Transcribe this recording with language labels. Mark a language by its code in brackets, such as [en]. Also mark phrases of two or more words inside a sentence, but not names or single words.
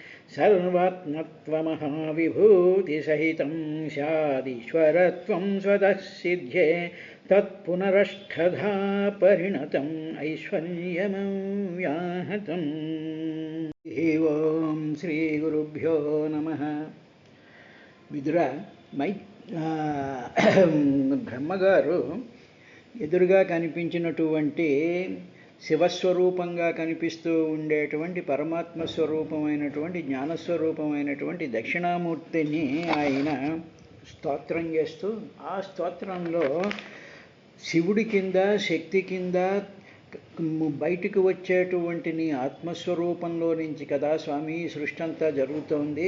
[sa] सर्वात्मत्वमहाविभूतिसहितं स्यादीश्वरत्वं स्वतः सिध्ये तत्पुनरष्टधा परिणतम् ऐश्वर्यमव्याहतम्। ओं श्रीगुरुभ्यो नमः। [te] విదుర బ్రహ్మగారు ఎదురుగా కనిపించినటువంటి శివస్వరూపంగా కనిపిస్తూ ఉండేటువంటి పరమాత్మ స్వరూపమైనటువంటి జ్ఞానస్వరూపమైనటువంటి దక్షిణామూర్తిని ఆయన స్తోత్రం చేస్తూ, ఆ స్తోత్రంలో శివుడి కింద శక్తి కింద బయటికి వచ్చేటువంటి నీ ఆత్మస్వరూపంలో నుంచి కదా స్వామి సృష్టి అంతా జరుగుతోంది.